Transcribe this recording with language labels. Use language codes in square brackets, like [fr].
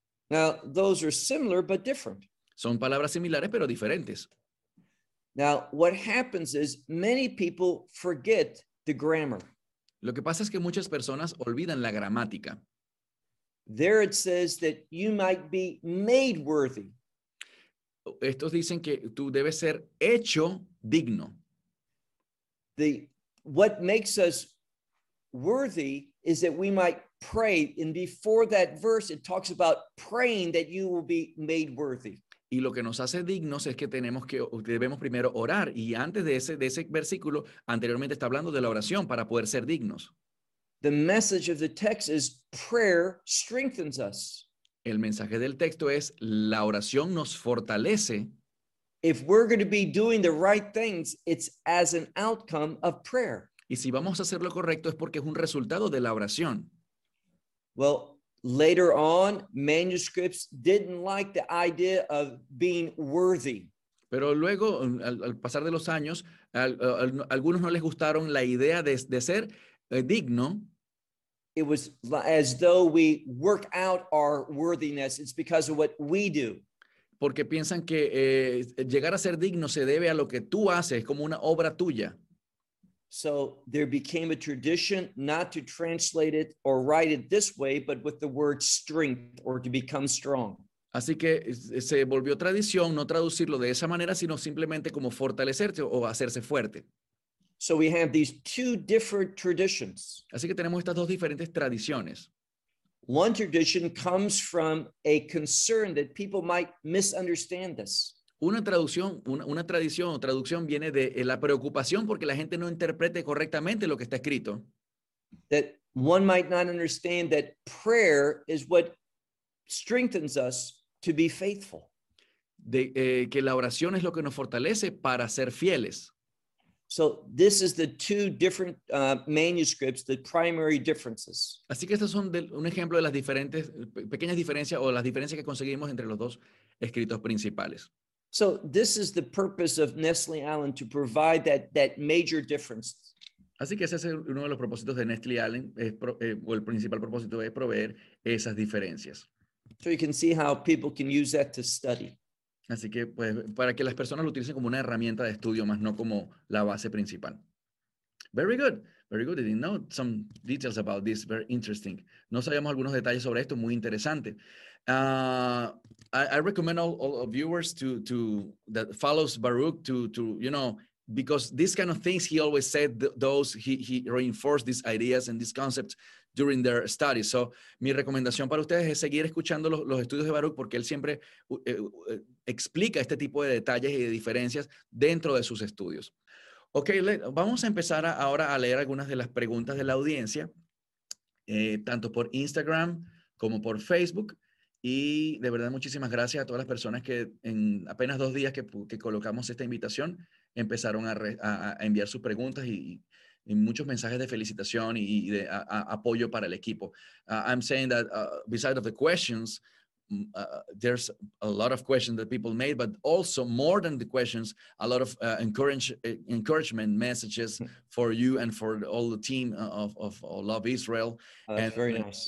[en] Now, those are similar but different. [es] Son palabras similares pero diferentes. [en] Now, what happens is many people forget the grammar. [es] Lo que pasa es que muchas personas olvidan la gramática. [en] There it says that you might be made worthy. [es] Estos dicen que tú debes ser hecho digno. [en] What makes us worthy is that we might pray. And before that verse, it talks about praying that you will be made worthy. [es] Y lo que nos hace dignos es que tenemos que debemos primero orar. Y antes de ese versículo, anteriormente está hablando de la oración para poder ser dignos. [en] The message of the text is prayer strengthens us. [es] El mensaje del texto es la oración nos fortalece. [en] If we're going to be doing the right things, it's as an outcome of prayer. [es] Y si vamos a hacer lo correcto es porque es un resultado de la oración. [en] Well, later on, manuscripts didn't like the idea of being worthy. [es] Pero luego, al pasar de los años, algunos no les gustaron la idea de ser digno. [en] It was as though we work out our worthiness. It's because of what we do. [es] Porque piensan que llegar a ser digno se debe a lo que tú haces, como una obra tuya. [en] So there became a tradition not to translate it or write it this way, but with the word strength or to become strong. [es] Así que se volvió tradición no traducirlo de esa manera, sino simplemente como fortalecerte o hacerse fuerte. [en] So we have these two different traditions. [es] Así que tenemos estas dos diferentes tradiciones. [en] One tradition comes from a concern that people might misunderstand this. [es] Una tradición viene de la preocupación porque la gente no interprete correctamente lo que está escrito. [en] That one might not understand that prayer is what strengthens us to be faithful. [es] Que la oración es lo que nos fortalece para ser fieles. [en] So this is the two different manuscripts, the primary differences. [es] Así que estos son un ejemplo de las diferentes pequeñas diferencias o las diferencias que conseguimos entre los dos escritos principales. [en] So this is the purpose of Nestle Allen to provide that major difference. [es] Así que ese es uno de los propósitos de Nestle Allen, o el principal propósito es proveer esas diferencias. [en] So you can see how people can use that to study. [es] Así que pues para que las personas lo utilicen como una herramienta de estudio más no como la base principal. [en] Very good. Very good. I didn't know some details about this. Very interesting. [es] No sabíamos algunos detalles sobre esto. Muy interesante. [en] I recommend all viewers to that follows Baruch to you know, because these kind of things he always said, those he reinforced these ideas and these concepts during their studies. [es] So mi recomendación para ustedes es seguir escuchando los estudios de Baruch porque él siempre explica este tipo de detalles y de diferencias dentro de sus estudios. Okay, vamos a empezar ahora a leer algunas de las preguntas de la audiencia, tanto por Instagram como por Facebook. Y de verdad, muchísimas gracias a todas las personas que en apenas dos días que colocamos esta invitación, empezaron a enviar sus preguntas y muchos mensajes de felicitación y de apoyo para el equipo. [en] I'm saying that besides of the questions, there's a lot of questions that people made, but also more than the questions, a lot of encouragement messages for you and for all the team of Love Israel. That's very nice.